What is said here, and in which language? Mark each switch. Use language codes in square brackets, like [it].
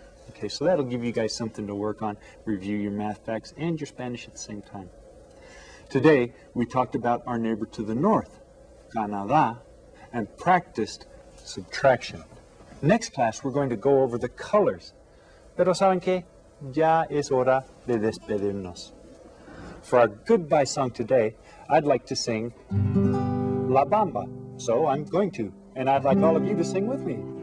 [en] Okay, so that'll give you guys something to work on, review your math facts and your Spanish at the same time. Today, we talked about our neighbor to the north, Canada, and practiced subtraction. Next class, we're going to go over the colors. [es] Pero ¿saben qué? Ya es hora de despedirnos. [en] For our goodbye song today, I'd like to sing La Bamba. So I'm going to, and I'd like all of you to sing with me.